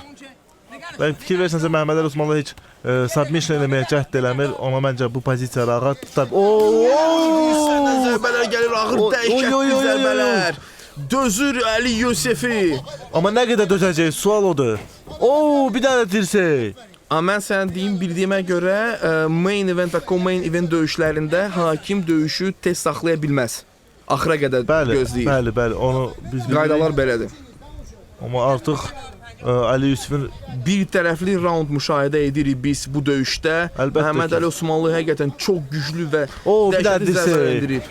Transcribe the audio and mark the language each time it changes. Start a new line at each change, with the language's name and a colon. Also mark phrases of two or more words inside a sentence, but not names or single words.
Azerbaijani: Və fikir versənsə Məhəmməd Əli Osmanlı heç submission eləməyə cəhd eləmir. Ona məncə bu pozisiya rahat tutar. Səndən zərbələr gəlir, ağır dəhşətli zərbələr. Dözür Ali Yusifi. Amma nə qədər dözəcək? Sual odur. Bir dənə dirsək. Mən sənə deyim, bildiyimə görə
English: main event
Azerbaijani: və
English: co-main event
Azerbaijani: döyüşlərində hakim döyüşü tez saxlaya bilməz. Axıra qədər gözləyir. Bəli, onu biz bilirik. Qaydalar belədir. Amma artıq Ali Yusifin bir tərəfli round müşahidə edirik biz bu döyüşdə. Məhəmməd Əli Osmanlı həqiqətən çox güclü və dəhşətli zərbələr endirib.